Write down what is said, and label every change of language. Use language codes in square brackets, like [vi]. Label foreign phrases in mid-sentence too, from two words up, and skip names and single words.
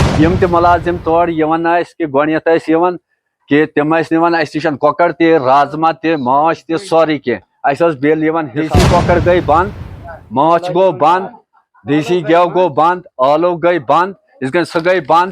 [ks] यम ते मुलाजिम तौर यवन कि गोनियत कि तम निवान अस निश कॉकर ते राजमा ते माछ ते सोरी कह बिल देसी कॉकर गई बंद, माछ गो बंद, देसी गेव गो बंद, आलू गई बंद, सह गई बंद।